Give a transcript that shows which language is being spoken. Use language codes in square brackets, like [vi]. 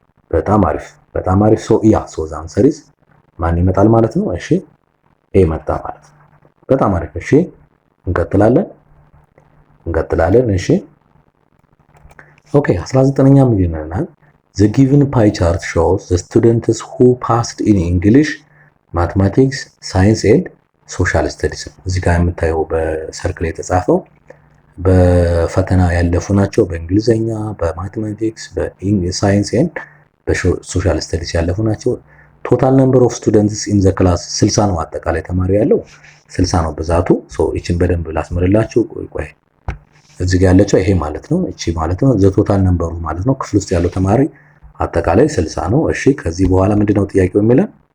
[am] በጣም አሪፍ በጣም አሪፍ። ሶ ዘ አንሰር ኢዝ ማን ይመጣል ማለት ነው? እሺ ኤ መጣ ማለት ነው። በጣም አሪፍ። እሺ እንቀጥላለን። እሺ ኦኬ 19ኛ ምን ይለናል? [en] The given pie chart shows the students who passed in English, Mathematics, Science and Social Studies. [am] እዚህ ጋር የምታየው በሰርክል የተጻፈው በፈተና ያለፉ ናቸው። በእንግሊዘኛ፣ በማትማቲክስ፣ በሳይንስ ኤንድ በሶሻል ስተዲስ ያለፉ ናቸው። ቶታል ነምበር ኦፍ ስቱደንትስ ኢን ዘ ክላስ 60 ነው። አጠቃላይ ተማሪ ያለው 60 ነው ብዛቱ። ሶ እቺን በደንብ ላስመርላችሁ። ቆይ እዚህ ጋር ያለችው ይሄ ማለት ነው። እቺ ማለት ነው ዘ ቶታል ነምበሩ ማለት ነው። ክፍል ውስጥ ያለው ተማሪ አጠቃላይ 60 ነው። እሺ ከዚህ በኋላ ምንድነው ጥያቄው የሚለን?